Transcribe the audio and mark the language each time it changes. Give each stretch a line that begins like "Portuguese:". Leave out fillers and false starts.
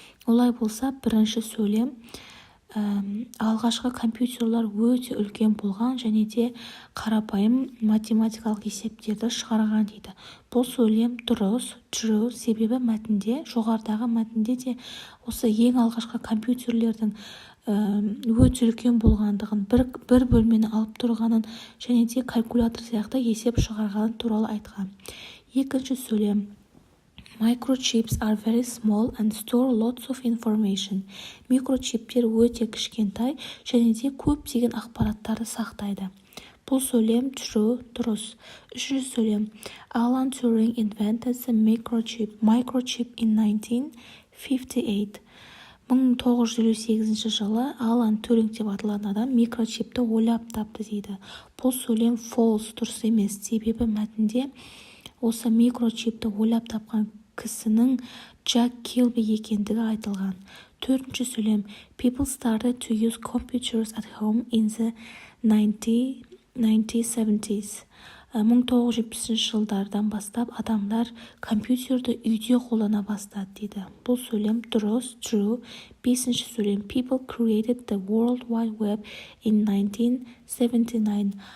Kazakh: Олай болса бірінші сөйлем: алғашқы компьютерлер өте үлкен болған және де қарапайым математикалық есептерді шығарған дейді. Бұл сөйлем дұрыс, true, себебі мәтінде, жоғарыдағы мәтінде де осы ең алғашқы компьютерлердің өте үлкен болғандығын, бір бөлмені алып тұрғанын және де калькулятор сияқты есеп шығарғаны туралы айтқан. Екінші сөйлем:
English: Microchips are very small and store lots of information.
Kazakh: Микрочиптер өте кішкентай және де көптеген ақпараттарды сақтайды. Бұл сөйлем true, дұрыс. Үшінші сөйлем:
English: Alan Turing invented the microchip in 1958.
Kazakh: 1958 жылы Алан Туринг деп аталатын адам микрочипті ойлап тапты дейді. Бұл сөйлем false, дұрыс емес, себебі мәтінде осы микрочипті ойлап тапқан кісінің Джек Килби екендігі айтылған. Төртінші сөйлем:
English: People started to use computers at home in the 1970s.
Kazakh: 1970 жылдардан бастап адамдар компьютерді үйде қолдана бастады дейді. Бұл сөйлем дұрыс, true. Бесінші сөйлем:
English: People created the World Wide Web in 1979.